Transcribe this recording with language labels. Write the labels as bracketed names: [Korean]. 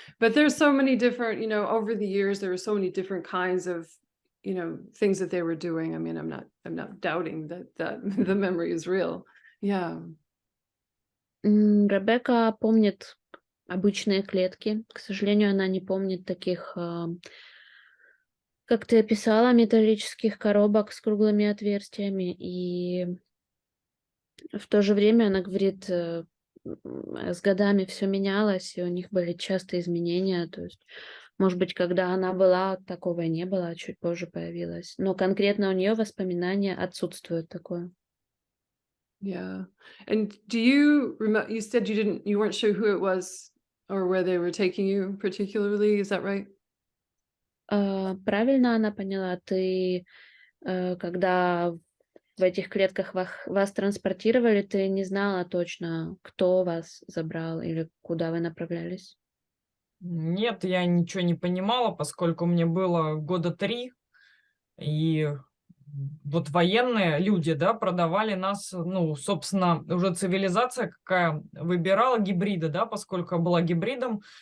[English] But there's so many different, over the years there were so many different kinds of, things that they were doing. I mean, I'm not doubting that the memory is real. Yeah. [Russian] Ребекка помнит обычные клетки. К сожалению, она не помнит таких, как ты описала, металлических коробок с круглыми отверстиями. И в то же время она говорит, с годами все менялось, и у них были частые изменения. То есть, может быть, когда она была, такого и не было, а чуть позже появилось. Но конкретно у нее воспоминания отсутствуют такое. [English] Yeah. And do you remember, you said you weren't sure who it was or where they were taking you particularly, is that right? [Russian] Правильно она поняла, ты, когда в этих клетках вас транспортировали, ты не знала точно, кто вас забрал или куда вы направлялись? Нет, я ничего не понимала, поскольку мне было года 3, и вот военные люди, да, продавали нас, ну, собственно, уже цивилизация какая выбирала гибрида, да, поскольку я была гибридом.